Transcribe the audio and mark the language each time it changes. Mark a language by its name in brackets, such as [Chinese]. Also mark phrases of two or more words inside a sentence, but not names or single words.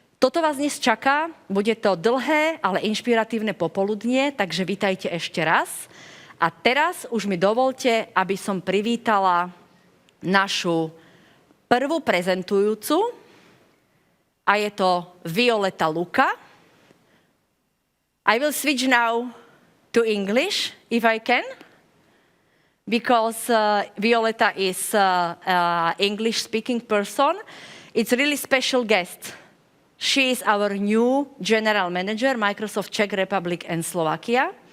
[Slovak] Toto vás dnes čaká, bude to dlhé, ale inšpiratívne popoludnie, takže vítajte ešte raz. A teraz už mi dovolte, aby som privítala našu prvú prezentujúcu, a je to Violeta Luca. [English] I will switch now to English, if I can, because Violeta is an English-speaking person. It's a really special guest. She is our new General Manager, Microsoft Czech Republic and Slovakia.